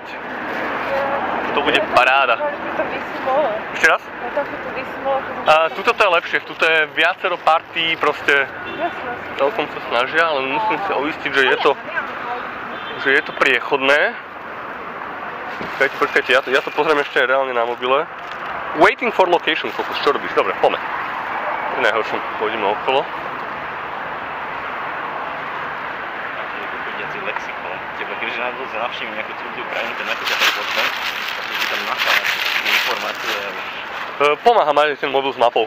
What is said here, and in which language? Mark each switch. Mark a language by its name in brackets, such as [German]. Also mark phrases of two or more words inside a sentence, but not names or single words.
[Slovak] To bude paráda. Ešte raz? Tuto to je lepšie, tuto je viacero partí, proste celkom sa snažia, ale musím si uistiť, že je to priechodné. Počkajte, ja to pozriem ešte reálne na mobile. [English] Waiting for location, [Slovak] Fokus, čo robíš? Dobre, poďme. To je najhoršie, pôjdeme okolo. Chodiaci lexikon. Teba, keďže navštívim nejakú cudziu krajinu, to nechodia tak potom, takže ti tam nachádzam informácie. Pomáha mať ten mobil s mapou.